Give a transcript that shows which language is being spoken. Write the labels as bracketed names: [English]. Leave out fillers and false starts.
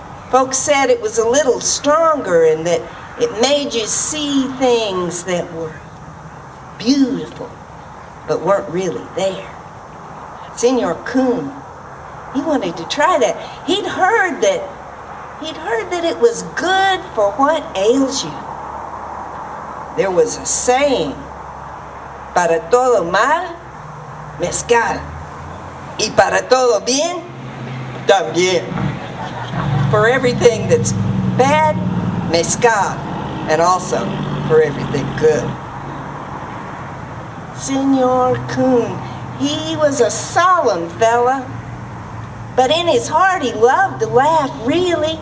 [English] Folks said it was a little stronger and that it made you see things that were beautiful but weren't really there. Senor Coon, he wanted to try that. He'd heard that it was good for what ails you. There was a saying, [Spanish] para todo mal, mezcal, y para todo bien, también. [English] For everything that's bad, mezcal, and also for everything good. Senor Coon, he was a solemn fella, but in his heart he loved to laugh, really.